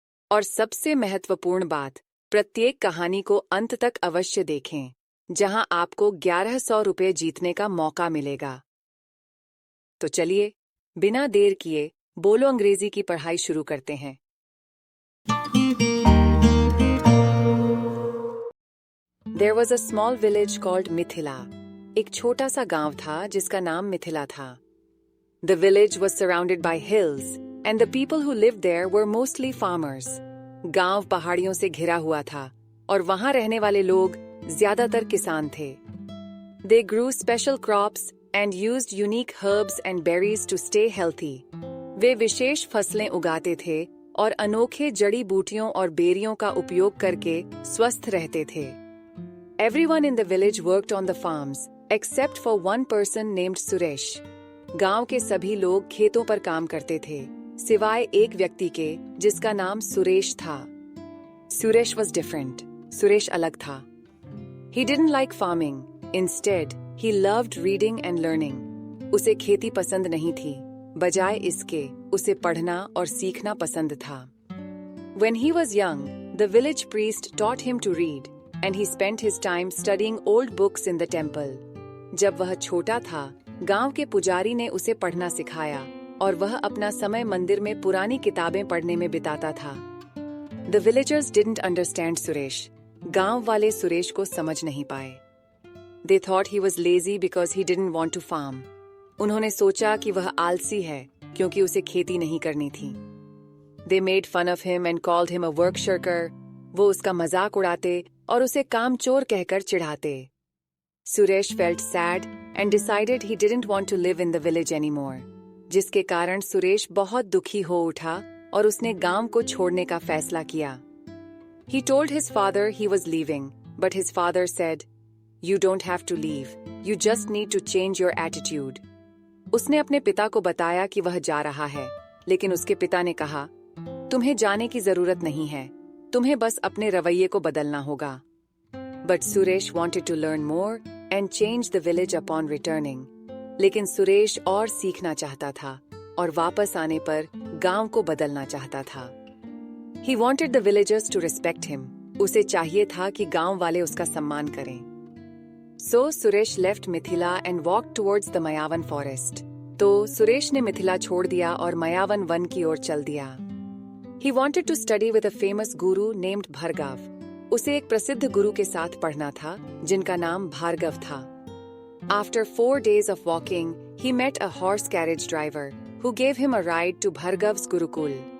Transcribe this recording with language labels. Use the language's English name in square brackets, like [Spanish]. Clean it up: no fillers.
[Hindi] और सबसे महत्वपूर्ण बात, प्रत्येक कहानी को अंत तक अवश्य देखें, जहां आपको 1100 रुपये जीतने का मौका मिलेगा। तो चलिए, बिना देर किए बोलो अंग्रेजी की पढ़ाई शुरू करते हैं। [English] There was a small village called Mithila. [Hindi] एक छोटा सा गांव था जिसका नाम मिथिला था। [English] The village was surrounded by hills, and the people who lived there were mostly farmers. [Hindi] गांव पहाड़ियों से घिरा हुआ था और वहां रहने वाले लोग ज्यादातर किसान थे। [English] They grew special crops and used unique herbs and berries to stay healthy. [Hindi] वे विशेष फसलें उगाते थे और अनोखे जड़ी बूटियों और बेरियों का उपयोग करके स्वस्थ रहते थे। [English] Everyone in the village worked on the farms, except for one person named Suresh. [Hindi] गांव के सभी लोग खेतों पर काम करते थे, सिवाय एक व्यक्ति के जिसका नाम सुरेश था। [English] Suresh was different. [Hindi] सुरेश अलग था। [English] He didn't like farming. Instead, he loved reading and learning. [Hindi] उसे खेती पसंद नहीं थी, बजाय इसके उसे पढ़ना और सीखना पसंद था। [English] When he was young, the village priest taught him to read, and he spent his time studying old books in the temple. [Hindi] जब वह छोटा था, गांव के पुजारी ने उसे पढ़ना सिखाया और वह अपना समय मंदिर में पुरानी किताबें पढ़ने में बिताता था। [English] The villagers didn't understand Suresh. [Hindi] गांव वाले सुरेश को समझ नहीं पाए। [English] They thought he was lazy because he didn't want to farm. [Hindi] उन्होंने सोचा कि वह आलसी है क्योंकि उसे खेती नहीं करनी थी। [English] They made fun of him and called him a work shirker. [Hindi] वो उसका मजाक उड़ाते और उसे कामचोर कहकर चिढ़ाते। [English] Suresh felt sad and decided he didn't want to live in the village anymore. [Hindi] जिसके कारण सुरेश बहुत दुखी हो उठा और उसने गांव को छोड़ने का फैसला किया। [English] He told his father he was leaving, but his father said, "You don't have to leave. You just need to change your attitude." [Hindi] उसने अपने पिता को बताया कि वह जा रहा है, लेकिन उसके पिता ने कहा, तुम्हें जाने की जरूरत नहीं है, तुम्हें बस अपने रवैये को बदलना होगा। [English] But Suresh wanted to learn more and change the village upon returning. [Hindi] लेकिन सुरेश और सीखना चाहता था और वापस आने पर गांव को बदलना चाहता था। [English] He wanted the villagers to respect him. [Hindi] उसे चाहिए था कि गांव वाले उसका सम्मान करें। [English] So Suresh left Mithila and walked towards the Mayavan forest. [Hindi] तो सुरेश ने मिथिला छोड़ दिया और मायावन वन की ओर चल दिया। [English] He wanted to study with a famous guru named Bhargav. [Hindi] उसे एक प्रसिद्ध गुरु के साथ पढ़ना था जिनका नाम भार्गव था। [English] After 4 days of walking, he met a horse carriage driver who gave him a ride to Bhargav's Gurukul.